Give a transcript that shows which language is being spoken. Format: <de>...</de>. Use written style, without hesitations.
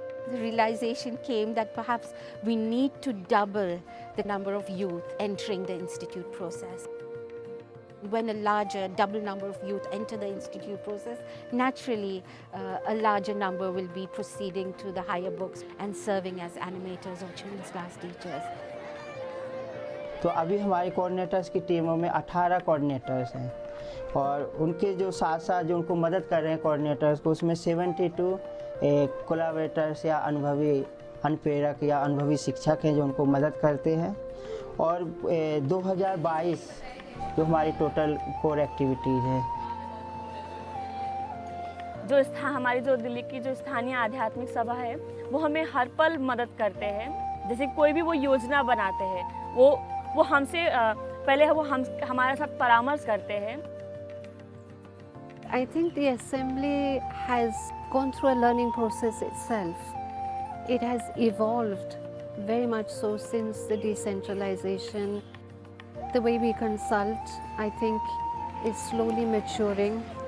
<en>The realization came that perhaps we need to double the number of youth entering the institute process. When a larger, double number of youth enter the institute process, naturally a larger number will be proceeding to the higher books and serving as animators or children's class teachers.</en> <hi>तो अभी हमारे coordinators की टीमों में 18 coordinators हैं और उनके जो साथ साथ जो उनको मदद कर रहे हैं कोऑर्डिनेटर्स को, उसमें 72 कोलैबोरेटर्स या अनुभवी अनुप्रेरक या अनुभवी शिक्षक हैं जो उनको मदद करते हैं। और 2022 जो हमारी टोटल कोर एक्टिविटीज़ है। हमारी जो दिल्ली की जो स्थानीय आध्यात्मिक सभा है वो हमें हर पल मदद करते हैं। जैसे कोई भी वो योजना बनाते हैं वो हमसे पहले वो हमारे साथ परामर्श करते हैं।</hi> <en>I think the assembly has gone through a learning process itself. It has evolved very much so since the decentralization. The way we consult, I think, is slowly maturing.</en>